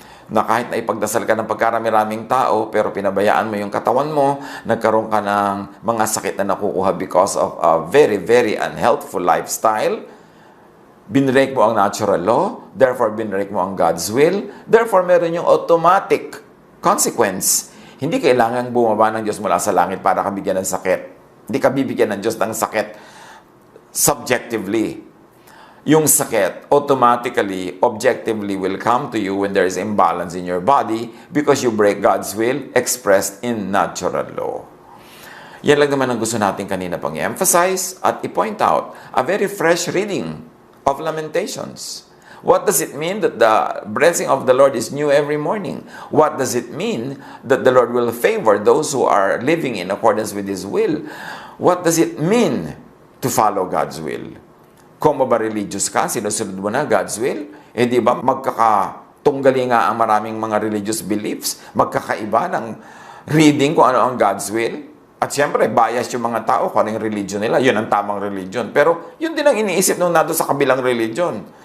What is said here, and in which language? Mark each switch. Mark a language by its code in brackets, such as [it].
[tl] Na kahit na ipagdasal ka ng pagkarami-raming tao, pero pinabayaan mo yung katawan mo, nagkaroon ka ng mga sakit na nakukuha [en] because of a very, very unhealthful lifestyle, [tl] binrake mo ang natural law, therefore binrake mo ang God's will, therefore meron yung automatic consequence. Hindi kailangan bumaba ng Diyos mula sa langit para ka bigyan ng sakit. Hindi ka bibigyan ng Diyos ng sakit subjectively. Yung sakit [en] automatically, objectively will come to you when there is imbalance in your body because you break God's will expressed in natural law. [tl] Yan lang naman ang gusto natin kanina pang i-emphasize at i-point out. [en] A very fresh reading of Lamentations. What does it mean that the blessing of the Lord is new every morning? What does it mean that the Lord will favor those who are living in accordance with His will? What does it mean to follow God's will? [tl] Kung ba religious ka, sinusunod mo na God's will? Di ba magkakatunggali nga ang maraming mga religious beliefs, magkakaiba ng reading kung ano ang God's will? At siyempre, bias yung mga tao kung anong religion nila. Yun ang tamang religion. Pero yun din ang iniisip nung nado sa kabilang religion.